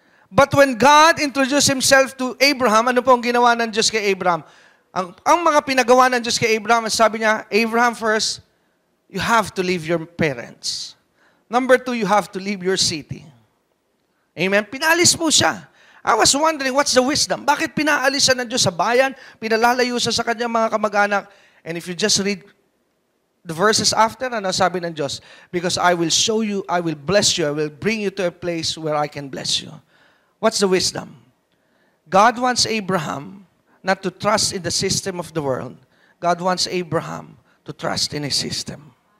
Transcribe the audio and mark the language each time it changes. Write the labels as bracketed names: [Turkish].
[English] But when God introduced Himself to Abraham, [Filipino] ano po ang ginawa ng Diyos kay Abraham? Ang mga pinagawa ng Diyos kay Abraham, sabi niya, [English] Abraham first, you have to leave your parents. Number 2, you have to leave your city. Amen? [Filipino] Pinaalis po siya. [English] I was wondering, what's the wisdom? [Filipino] Bakit pinaalis siya ng Diyos sa bayan? Pinalalayo siya sa kanyang mga kamag-anak? [English] And if you just read the verses after, [Filipino] ano sabi ng Diyos? [English] Because I will show you, I will bless you, I will bring you to a place where I can bless you. What's the wisdom? God wants Abraham not to trust in the system of the world. God wants Abraham to trust in His system.